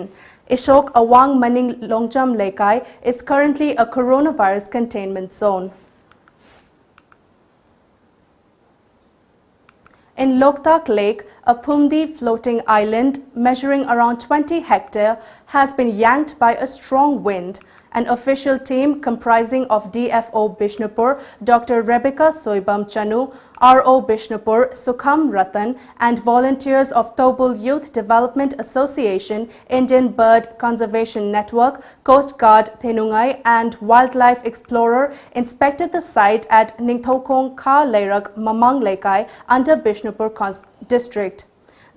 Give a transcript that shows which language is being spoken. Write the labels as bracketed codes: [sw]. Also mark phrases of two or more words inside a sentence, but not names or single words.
[en] Ishok Awang Maning Longjam Laikai is currently a coronavirus containment zone. In Loktak Lake, a Pumdi floating island measuring around 20 hectares has been yanked by a strong wind. An official team comprising of DFO Bishnupur, Dr. Rebecca Soibam Chanu, RO Bishnupur, Sukham Ratan, and volunteers of Tobul Youth Development Association, Indian Bird Conservation Network, Coast Guard Thenungai, and Wildlife Explorer inspected the site at Ningthoujam Kha Leirak Mamang Lekai under Bishnupur District.